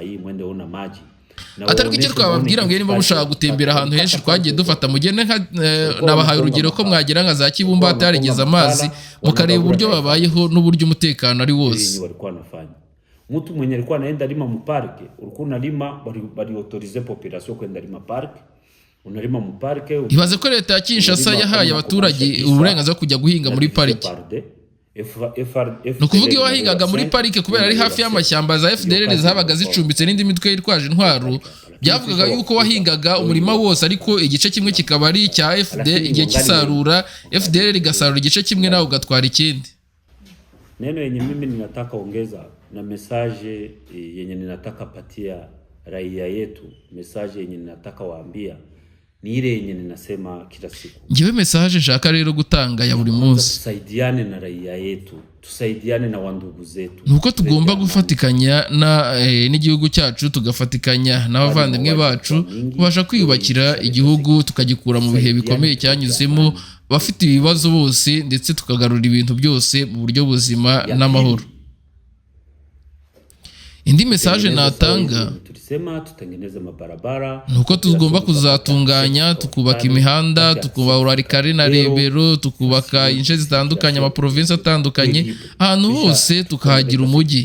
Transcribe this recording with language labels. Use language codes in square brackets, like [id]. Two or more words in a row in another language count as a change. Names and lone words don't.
[rw] Atari icyo twababwira ngo niba mushaka gutembera ahantu henshi twagiye dufata, mugende nabahaye urugero ko mwagera nka za Kibumba hatarigeze amazi, mukareba uburyo babayeho n'uburyo umutekano ari wose. [sw] Mtu mwenye alikuwa anaenda lima mu park, ulikuwa unalima, bali autorize population kwenda lima park, unalima mu park. [rw] Ibaze ko leta ya Kinshasa yahaye abaturage uburenganzira kujya guhinga muri pariki. Nukuvuga iyo wahingaga muri parike kubera ari hafi y'amashyamba za FDLR zabaga zicumbitse n'indi mitwe yitwaje intwaro, byavugaga yuko wahingaga umurima wose, ariko igice kimwe kikaba ari cya FD, igihe kisarura FDLR igasarura igice kimwe nawe ugatwara ikindi. [sw] Neno yenye mimi ninataka ongeza na message yenye ninataka patia raia yetu, message yenye ninataka waambia ni ile yenye ninasema kila siku. [rw] Ngiwe message nshaka rero gutanga ya buri munsi. [sw] Tusaidiane na raia yetu, tusaidiane na wandugu zetu. [rw] Nuko tugomba gufatikanya n'igihugu cyacu, tugafatikanya n'abavandimwe bacu, kubasha kwiyubakira igihugu tukagikura mu bihe bikomeye cyanyuzemo, bafite ibibazo bose, ndetse tukagarura ibintu byose mu buryo buzima n'amahoro. Indi message natanga nuko tugomba kuzatunganya, tukubaka imihanda, tukubaka Warikare na Rebero, tukubaka ince zitandukanye, ama province atandukanye, ahantu hose tukahagira umujyi.